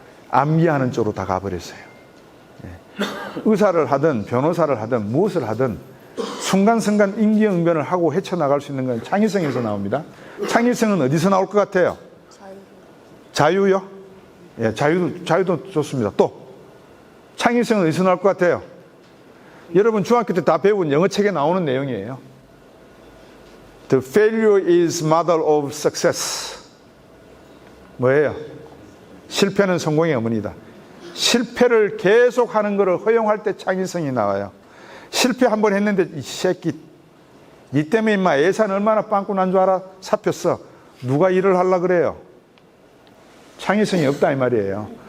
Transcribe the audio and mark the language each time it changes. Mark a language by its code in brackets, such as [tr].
[ko] 암기하는 쪽으로 다 가버렸어요. 의사를 하든 변호사를 하든 무엇을 하든 순간순간 임기응변을 하고 헤쳐나갈 수 있는 건 창의성에서 나옵니다. 창의성은 어디서 나올 것 같아요? 자유요? 예, 자유도 좋습니다. 또 창의성은 어디서 나올 것 같아요? 여러분 중학교 때 다 배운 영어 책에 나오는 내용이에요. [en] The failure is mother of success. [ko] 뭐예요? 실패는 성공의 어머니다. 실패를 계속하는 것을 허용할 때 창의성이 나와요. 실패 한 번 했는데 이 새끼 니 때문에 임마 예산 얼마나 빵꾸 난 줄 알아? 잡혔어. 누가 일을 하려고 그래요? 창의성이 없다 이 말이에요.